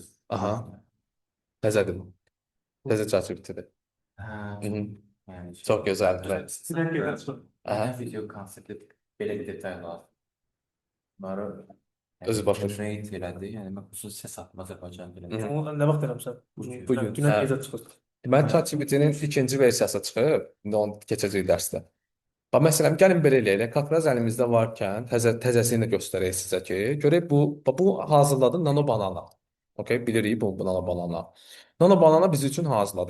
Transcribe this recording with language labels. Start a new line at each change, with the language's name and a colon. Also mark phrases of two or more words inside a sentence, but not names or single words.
Azerbaijani: Aha, təzədir. Təzə ChatGPT-dir. Mhm. Yani Çox gözəldir.
Turkish: Sinan gelirsin.
Azerbaijani: Aha. video konsepti belə bir detay var. Bunları Özü başa düşür. generate elədi. Yəni mən xüsusi səs atma Azərbaycan dilində.
Turkish: Ne vakit demişsin? Bugün. Güne Ha. gece çıkıyor.
Azerbaijani: Deməli, ChatGPT-nin ikinci versiyası çıxıb. İndi onu keçəcək dərsdə. Bax, məsələn, gəlin belə eləyək. Kakraz əlimizdə varkən təzəsini də göstərək sizə ki, görək bu hazırladı Nano Banana. Okay, bilirik bu Nano Banana. Nano Banana biz üçün hazırladı.